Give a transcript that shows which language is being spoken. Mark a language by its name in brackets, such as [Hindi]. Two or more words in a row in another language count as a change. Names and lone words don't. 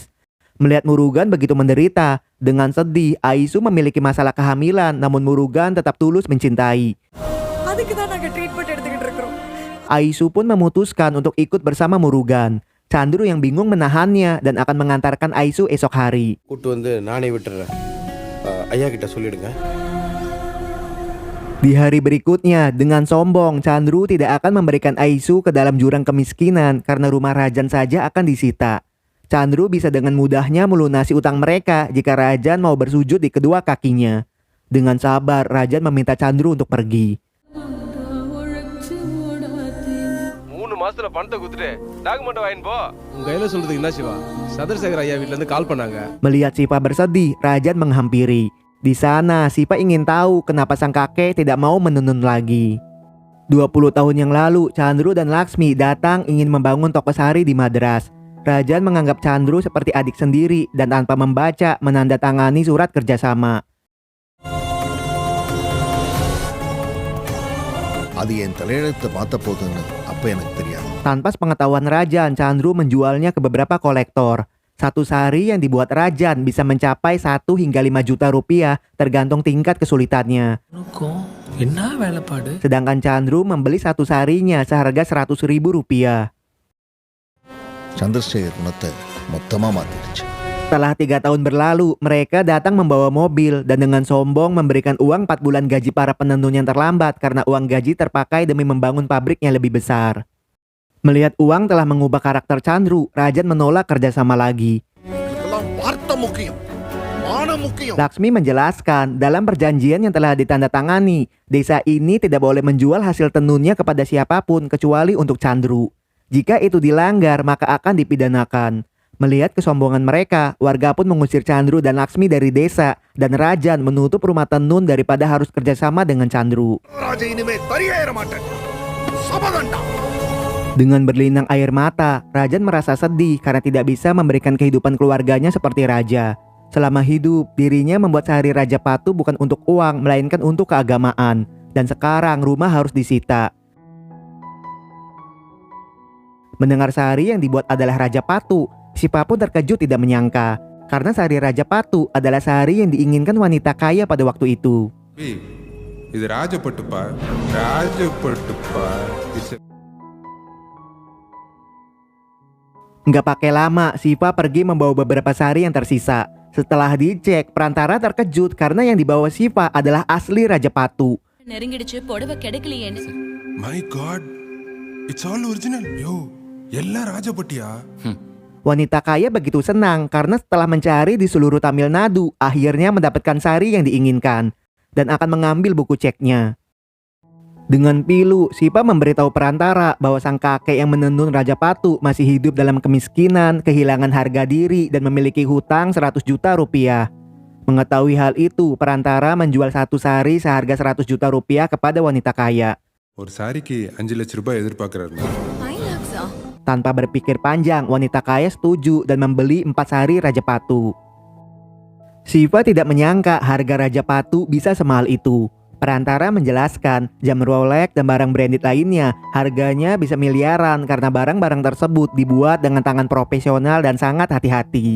[Indonesian] Melihat Murugan begitu menderita, dengan sedih Aisu memiliki masalah kehamilan, namun Murugan tetap tulus mencintai. Aisu pun memutuskan untuk ikut bersama Murugan. Chandru yang bingung menahannya dan akan mengantarkan Aisu esok hari. [Tamil] கூட்டு வந்து நானே விட்டுறேன். ஐயா கிட்ட சொல்லிடுங்க. [Indonesian] Di hari berikutnya, dengan sombong, Chandru tidak akan memberikan Aisu ke dalam jurang kemiskinan karena rumah Rajan saja akan disita. Chandru bisa dengan mudahnya melunasi utang mereka jika Rajan mau bersujud di kedua kakinya. Dengan sabar, Rajan meminta Chandru untuk pergi. [Tamil] 3 மாசத்துல பணத்தை குடுத்துட்டு டாக்குமெண்ட் வாங்கிட்டு போ. உங்க கையில சொல்றதுக்கு என்ன சிவா? சந்திரசேகர் ஐயா வீட்ல இருந்து கால் பண்ணாங்க. [Indonesian] Melihat Siva bersedih, Rajan menghampiri. Di sana, Siva ingin tahu kenapa sang kakek tidak mau menenun lagi. 20 tahun yang lalu, Chandru dan Laksmi datang ingin membangun toko sari di Madras. Rajan menganggap Chandru seperti adik sendiri dan tanpa membaca menandatangani surat kerjasama. [Tamil] அது என் தலையெழுத்து மாத்த போகுதுன்னு அப்ப எனக்கு தெரியாது. [Indonesian] Tanpa sepengetahuan Rajan, Chandru menjualnya ke beberapa kolektor. Satu sari yang dibuat Rajan bisa mencapai 1 hingga 5 juta rupiah tergantung tingkat kesulitannya. Sedangkan Chandru membeli satu sarinya seharga 100.000 rupiah. [Tamil] சந்திரசேகர் குணத்தை மொத்தமா மாத்திடுச்சு. [Indonesian] Setelah 3 tahun berlalu, mereka datang membawa mobil dan dengan sombong memberikan uang 4 bulan gaji para penenun yang terlambat karena uang gaji terpakai demi membangun pabrik yang lebih besar. Melihat uang telah mengubah karakter Chandru, Rajan menolak kerjasama lagi. [Tamil] இதெல்லாம் வார்த்தை முக்கியம், மானம் முக்கியம். [Indonesian] Laksmi menjelaskan dalam perjanjian yang telah ditandatangani, desa ini tidak boleh menjual hasil tenunnya kepada siapapun kecuali untuk Chandru. Jika itu dilanggar, maka akan dipidanakan. Melihat kesombongan mereka, warga pun mengusir Chandru dan Laksmi dari desa dan Rajan menutup rumah tenun daripada harus kerjasama dengan Chandru. [Tamil] ராஜா இனிமே தரியாயிர மாட்டேன், சபதண்டா. [Indonesian] Dengan berlinang air mata, Rajan merasa sedih karena tidak bisa memberikan kehidupan keluarganya seperti raja. Selama hidup, dirinya membuat sehari Raja Patu bukan untuk uang, melainkan untuk keagamaan. Dan sekarang rumah harus disita. Mendengar sehari yang dibuat adalah Raja Patu, Siva pun terkejut tidak menyangka. Karena sehari Raja Patu adalah sehari yang diinginkan wanita kaya pada waktu itu. இது ராஜப்பட்டுப்பா, ராஜப்பட்டுப்பா. Nggak pakai lama, Siva pergi membawa beberapa sari yang tersisa. Setelah dicek, perantara terkejut karena yang dibawa Siva adalah asli Raja Patu. [English] My God, it's all original. [Tamil] Yo, எல்லா ராஜப்பட்டியா? [Indonesian] Wanita kaya begitu senang karena setelah mencari di seluruh Tamil Nadu, akhirnya mendapatkan sari yang diinginkan dan akan mengambil buku ceknya. Dengan pilu, Siva memberitahu perantara bahwa sang kakek yang menenun Raja Patu masih hidup dalam kemiskinan, kehilangan harga diri, dan memiliki hutang 100 juta rupiah. Mengetahui hal itu, perantara menjual satu sari seharga 100 juta rupiah kepada wanita kaya. [Tamil] ஒரு சாரிக்கு 5 லட்சம் ரூபாய் எதிர்பார்க்கறாரு. [Indonesian] Tanpa berpikir panjang, wanita kaya setuju dan membeli 4 sari Raja Patu. Siva tidak menyangka harga Raja Patu bisa semahal itu. Perantara menjelaskan jam Rolex dan barang branded lainnya harganya bisa miliaran karena barang-barang tersebut dibuat dengan tangan profesional dan sangat hati-hati.